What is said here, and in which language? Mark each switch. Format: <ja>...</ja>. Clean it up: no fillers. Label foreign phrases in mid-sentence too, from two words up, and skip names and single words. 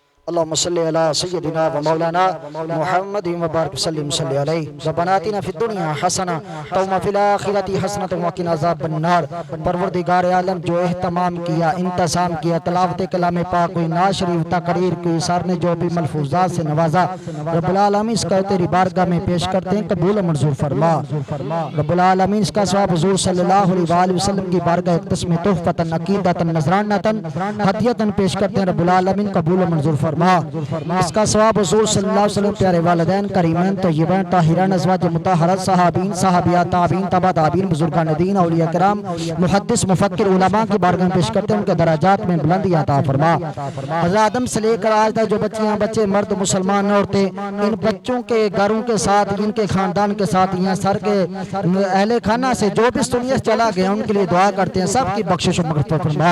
<ar>اللهم صل على سيدنا ومولانا محمد وبارك وسلم صل عليه ربنا آتنا في الدنيا حسنة وفي الآخرة حسنة وقنا عذاب النار.</ar> <hi>परवरदिगार आलम जो एहतमाम किया, इंतज़ाम किया, तिलावत कलाम पाक हुई, नात शरीफ, तकरीर की, सर ने जो भी मलफूज़ात से नवाजा,</hi> <ar>رب العالمين</ar> <hi>इसका तेरी बारगाह में पेश करते हैं, कबूल मंजूर फरमा।</hi> <ar>رب العالمين</ar> <hi>इसका सवाब हुज़ूर</hi> <ar>صلى الله عليه وسلم</ar> <hi>की बारगाह इक़्तिस में तोहफ़तन अक़ीदतन नज़रानतन हदियतन पेश करते हैं,</hi> <ar>رب العالمين</ar> <hi>कबूल मंजूर फरमा। इसका सवाब हुज़ूर</hi> <ar>صلى الله عليه وسلم</ar> <hi>प्यारे वालिदैन करीमैन तय्यबैन ताहिरान अज़वाज मुतहहरात सहाबीन सहाबियात ताबीन तबा ताबीन बुजुर्गान दीन औलिया किराम मुहद्दिस मुफक्किर उलमा की बारगाह में पेश करते हैं, उनके दराजात में बुलंदी अता फरमा। हज़रत आदम से लेकर आज तक जो बच्चियां बच्चे मर्द मुसलमान औरतें इन बच्चों के घरों के साथ, इनके खानदान के साथ, यहाँ सर के अहले खाना से जो भी इस दुनिया से चला गया उनके लिए दुआ करते हैं, सबकी बख्शिश व मग़फ़िरत फरमा।</hi>